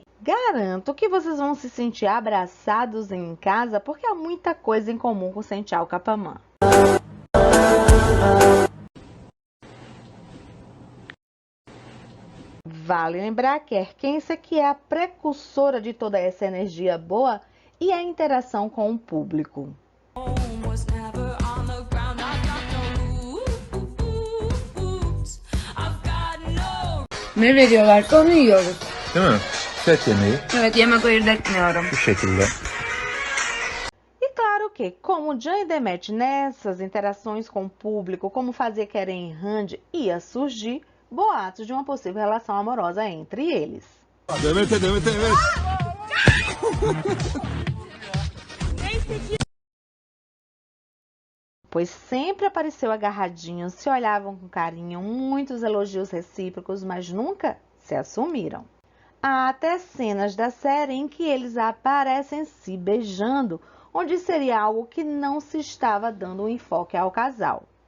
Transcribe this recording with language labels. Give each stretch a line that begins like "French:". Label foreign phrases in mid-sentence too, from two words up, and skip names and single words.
Portuguese: Garanto que vocês vão se sentir abraçados em casa porque há muita coisa em comum com Sentia Capaman. Vale lembrar que Erkenci que é a precursora de toda essa energia boa e a interação com o público.
Turkish: Ne veriyorlar onu yiyoruz. Değil mi? Set yemeği Evet, yemek ayırt etmiyorum. bu şekilde.
Portuguese: E claro que, como Jan e Demet nessas interações com o público, como fazia Keren e Rand, ia surgir boatos de uma possível relação amorosa entre eles.
Turkish: Demet evet.
Portuguese: Pois sempre apareceu agarradinhos, se olhavam com carinho, muitos elogios recíprocos, mas nunca se assumiram. Há até cenas da série em que eles aparecem se beijando, onde seria algo que não se estava dando um enfoque ao casal.